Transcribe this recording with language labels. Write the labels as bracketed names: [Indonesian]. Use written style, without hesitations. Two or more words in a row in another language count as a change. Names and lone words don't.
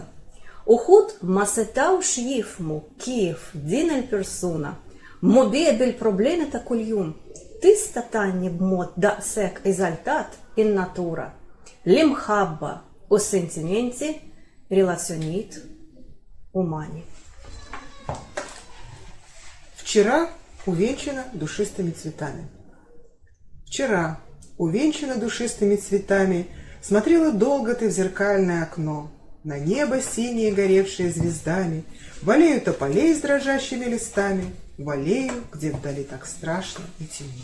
[Maltese] Uħud ma setawx jifhmu kif din il-persuna mobija bil-problemi ta' kuljum tista' tanni b'mod daqshekk eżaltat in-natura, l-imħabba u s-sentimenti, relazzjonijiet umani. [Russian] Вчера увенчана душистыми цветами. Вчера, увенчана душистыми цветами, смотрела долго ты в зеркальное окно, на небо синее, горевшее звездами, в аллею тополей с дрожащими листами, в аллею, где вдали так страшно и темно.